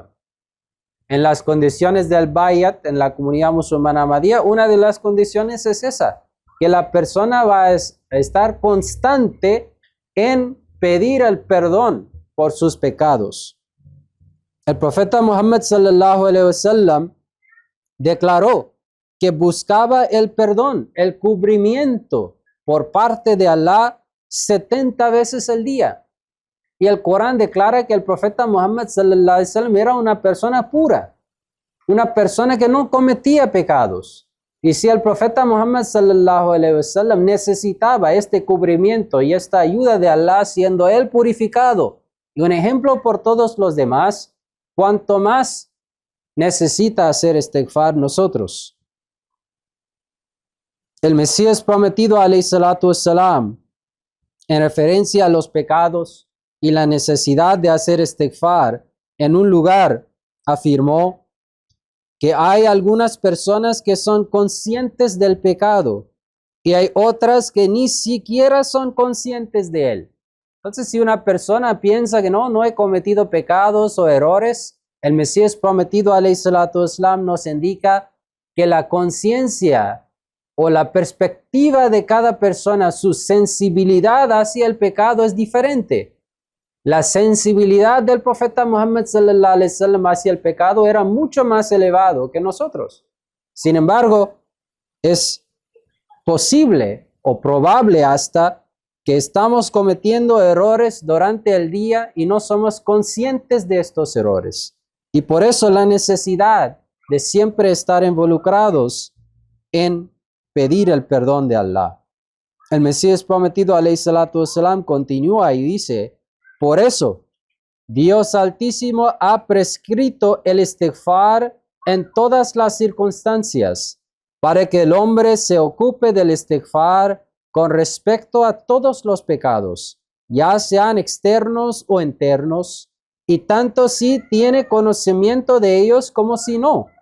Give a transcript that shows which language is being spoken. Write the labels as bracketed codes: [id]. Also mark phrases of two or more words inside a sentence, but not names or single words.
[es] En las condiciones del bayat, en la comunidad musulmana ahmadía, una de las condiciones es esa, que la persona va a estar constante en pedir el perdón por sus pecados. El profeta Muhammad [ar] صلى الله عليه وسلم [es] declaró que buscaba el perdón, el cubrimiento por parte de Allah 70 veces al día. Y el Corán declara que el profeta Muhammad [ar] صلى الله عليه وسلم [es] era una persona pura, una persona que no cometía pecados. Y si el profeta Muhammad [ar] صلى الله عليه وسلم [es] necesitaba este cubrimiento y esta ayuda de Allah, siendo él purificado y un ejemplo por todos los demás, cuanto más necesita hacer istighfar nosotros. El Mesías prometido [ar] عليه الصلاة والسلام, [es] en referencia a los pecados y la necesidad de hacer istighfar, en un lugar afirmó que hay algunas personas que son conscientes del pecado y hay otras que ni siquiera son conscientes de él. Entonces, si una persona piensa que no he cometido pecados o errores, el Mesías prometido [ar] عليه الصلاة والسلام [es] nos indica que la conciencia o la perspectiva de cada persona, su sensibilidad hacia el pecado es diferente. La sensibilidad del profeta Muhammad [ar] صلى الله عليه وسلم [es] hacia el pecado era mucho más elevado que nosotros. Sin embargo, es posible o probable hasta que estamos cometiendo errores durante el día y no somos conscientes de estos errores. Y por eso la necesidad de siempre estar involucrados en pedir el perdón de Allah. El Mesías prometido [ar] عليه الصلاة والسلام [es] continúa y dice: por eso, Dios Altísimo ha prescrito el istighfar en todas las circunstancias, para que el hombre se ocupe del istighfar con respecto a todos los pecados, ya sean externos o internos, y tanto si tiene conocimiento de ellos como si no.